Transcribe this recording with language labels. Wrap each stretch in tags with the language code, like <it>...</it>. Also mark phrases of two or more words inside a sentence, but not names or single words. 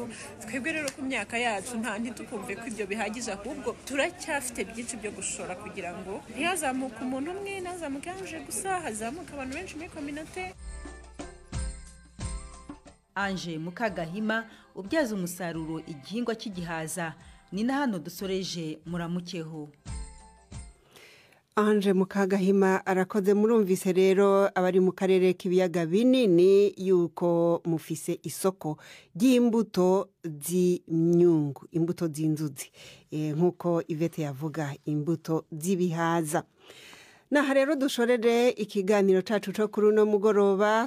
<rn>Twebwe rero ku myaka yacu ntitukumve ko ibyo bihagije, ahubwo turacyafite byinshi byo gushora kugira ngo ntihazamuke umuntu umwe, ntazamuke Anje gusa, hazamuka abantu benshi muri community. Anje Mukagahima ubyaza umusaruro igihingwa cy'igihaza, ni na hano dusoreje muramukeho. Anje Mukagahima arakoze. Murumvise rero abari mu karere k'ibiyaga binini yuko mufise isoko ry'imbuto z'imyungu, imbuto z'inzuzi, nkuko Ivete yavuga, imbuto z'ibihaza. Naha rero dushorere ikiganiro cacu cyo kuri uno mugoroba.</rn>